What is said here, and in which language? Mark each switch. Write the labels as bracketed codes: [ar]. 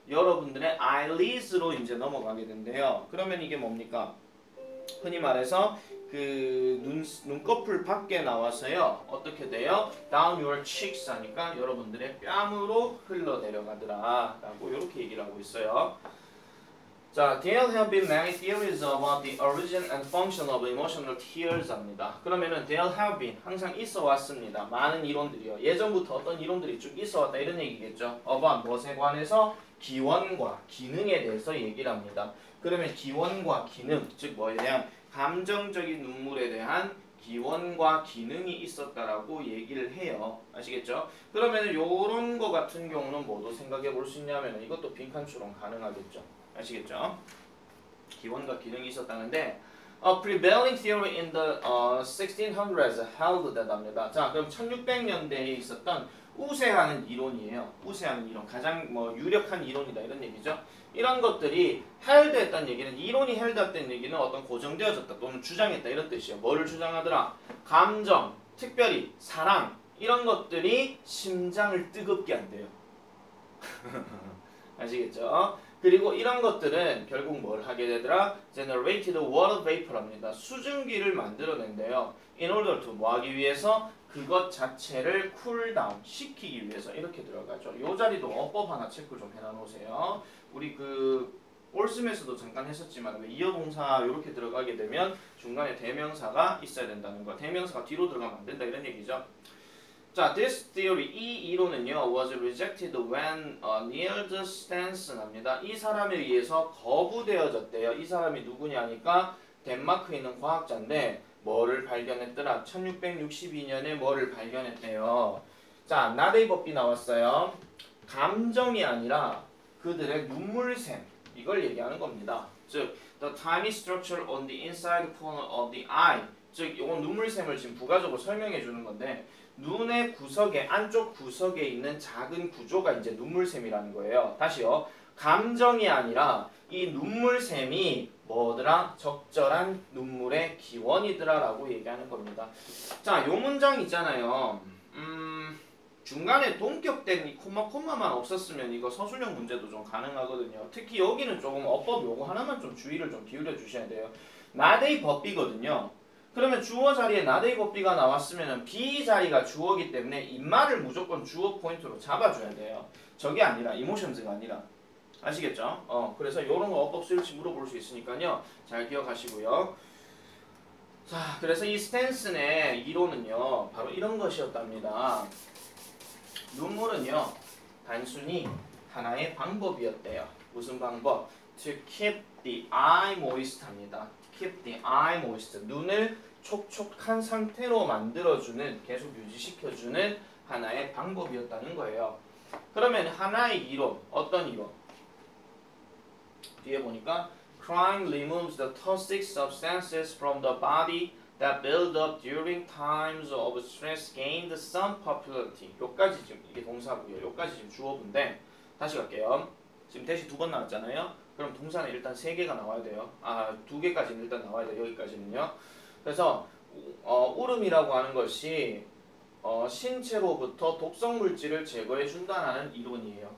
[ko] 여러분들의 eyelids로 이제 넘어가게 된대요. 그러면 이게 뭡니까? 흔히 말해서 그 눈꺼풀 밖에 나와서요 어떻게 돼요? [en] Down your cheeks [ko] 하니까 여러분들의 뺨으로 흘러내려가더라 라고 이렇게 얘기를 하고 있어요. [en] 자, there have been many theories about the origin and function of emotional tears 합니다. [ko] 그러면은 [en] there have been [ko] 항상 있어 왔습니다. 많은 이론들이요. 예전부터 어떤 이론들이 쭉 있어 왔다 이런 얘기겠죠. about 무엇에 관해서? 기원과 기능에 대해서 얘기를 합니다. 그러면 기원과 기능, 즉 뭐에 대한 감정적인 눈물에 대한 기원과 기능이 있었다라고 얘기를 해요. 아시겠죠? 그러면 요런 거 같은 경우는 뭐도 생각해 볼 수 있냐면 이것도 빈칸 추론 가능하겠죠. 아시겠죠? 기원과 기능이 있었다는데 [en] A prevailing theory in the 1600s held that 합니다. [ko] 자, 그럼 1600년대에 있었던 우세하는 이론이에요. 우세하는 이론, 가장 뭐 유력한 이론이다 이런 얘기죠. 이런 것들이 헬드했다는 얘기는 이론이 헬드했다는 얘기는 어떤 고정되어졌다 또는 주장했다 이런 뜻이에요. 뭐를 주장하더라? 감정, 특별히 사랑 이런 것들이 심장을 뜨겁게 한대요. 아시겠죠? 그리고 이런 것들은 결국 뭘 하게 되더라? [en] Generated water vapor합니다. [ko] 수증기를 만들어낸대요. [en] In order to [ko] 뭐 하기 위해서? 그것 자체를 쿨다운 시키기 위해서 이렇게 들어가죠. 이 자리도 어법 하나 체크 좀 해놔 놓으세요. 우리 그 올스에서도 잠깐 했었지만 이어 동사 이렇게 들어가게 되면 중간에 대명사가 있어야 된다는 거. 대명사가 뒤로 들어가면 안 된다 이런 얘기죠. [en] 자, this theory [ko] 이 이론은요 [en] was rejected when Niels Stensen입니다. [ko] 이 사람에 의해서 거부되어졌대요. 이 사람이 누구냐니까 덴마크에 있는 과학자인데 뭐를 발견했더라? 1662년에 뭐를 발견했대요. 자, 나데이 법비 나왔어요. 감정이 아니라 그들의 눈물샘 이걸 얘기하는 겁니다. [en] 즉, the tiny structure on the inside corner of the eye. [ko] 즉, 이건 눈물샘을 지금 부가적으로 설명해 주는 건데 눈의 구석에 안쪽 구석에 있는 작은 구조가 이제 눈물샘이라는 거예요. 다시요. 감정이 아니라 이 눈물샘이 뭐더라? 적절한 눈물의 기원이더라라고 얘기하는 겁니다. 자, 요 문장 있잖아요. 중간에 동격된 이 콤마만 없었으면 이거 서술형 문제도 좀 가능하거든요. 특히 여기는 조금 어법 요거 하나만 좀 주의를 좀 기울여 주셔야 돼요. 나데이 법비거든요. 그러면 주어 자리에 나데이 법비가 나왔으면 be 자리가 주어기 때문에 인말을 무조건 주어 포인트로 잡아줘야 돼요. 저게 아니라 이모션즈가 아니라 아시겠죠? 그래서 이런 거 어법 수일치 물어볼 수 있으니까요. 잘 기억하시고요. 자, 그래서 이 스탠슨의 이론은요. 바로 이런 것이었답니다. 눈물은요. 단순히 하나의 방법이었대요. 무슨 방법? [en] To keep the eye moist 합니다. Keep the eye moist. [ko] 눈을 촉촉한 상태로 만들어주는, 계속 유지시켜주는 하나의 방법이었다는 거예요. 그러면 하나의 이론, 어떤 이론? [en] 뒤에 보니까 Crying removes the toxic substances from the body that build up during times of stress gained some popularity. [ko] 요까지 지금 이게 동사고요. 요까지 지금 주어인데 다시 갈게요. 지금 대시 2번 나왔잖아요. 그럼 동사는 일단 3개가 나와야 돼요. 2개까지는 일단 나와야 돼요. 여기까지는요. 그래서 울음이라고 하는 것이 신체로부터 독성 물질을 제거해 준다는 이론이에요.